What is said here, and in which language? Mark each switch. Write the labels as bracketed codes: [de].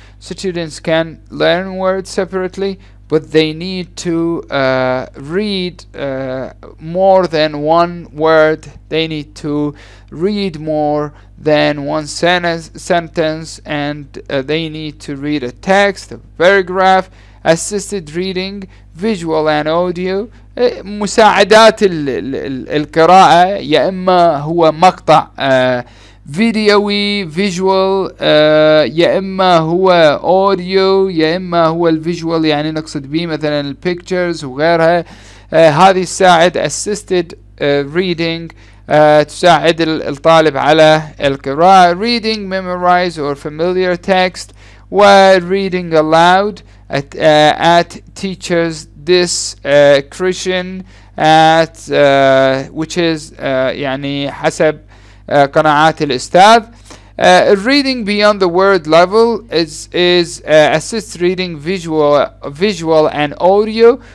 [en] Students can learn words separately, but they need to read more than one word. They need to read more than one sentence, and they need to read a text, a paragraph, assisted reading, visual and audio. [ar] مساعدات القراءة يا إما هو مقطع فيديوي فيجوال، يا إما هو أوديو، يا إما هو الفيجوال يعني نقصد به مثلا البيكتشرز وغيرها. هذه تساعد [en] assisted reading، [ar] تساعد الطالب على القراءة. [en] reading memorize or familiar text، و reading aloud at teachers discretion at which is [ar] يعني حسب قناعات الأستاذ. [en] Reading beyond the word level is assist reading visual and audio.